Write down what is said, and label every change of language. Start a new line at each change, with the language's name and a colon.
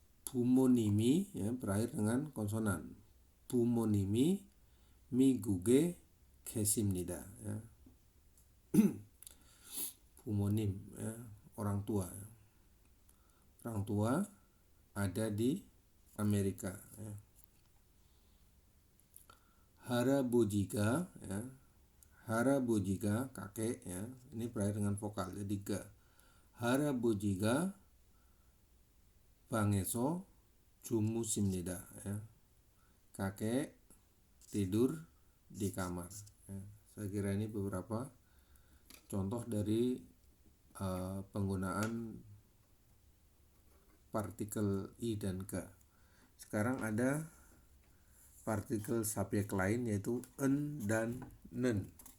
Indonesian: 부모님이 ya, berakhir dengan konsonan.
Korean: 부모님이 미국에 계십니다.
Indonesian: ya. 부모님 ya, orang tua. Orang tua ada di Amerika. Ya. Harabojiga ya. Harabojiga kakek ya. Ini berakhir dengan vokal jadi ga.
Korean: Harabojiga 방에서 주무십니다.
Indonesian: ya. Kakek tidur di kamar. Ya. Saya kira ini beberapa contoh dari penggunaan partikel i dan ga. Sekarang ada partikel subjek lain yaitu en dan nen.